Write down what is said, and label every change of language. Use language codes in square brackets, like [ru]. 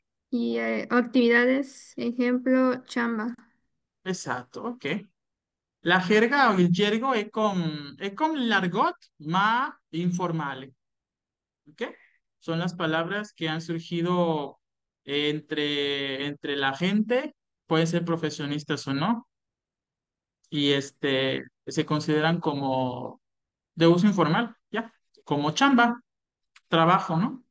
[es] y actividades, ejemplo, chamba. [it] Esatto, ok. La jerga o il gergo è come l'argot, ma informale. ¿Ok? [es] Son las palabras que han surgido entre la gente, pueden ser profesionistas o no, y se consideran como de uso informal, ya, como chamba, trabajo, ¿no?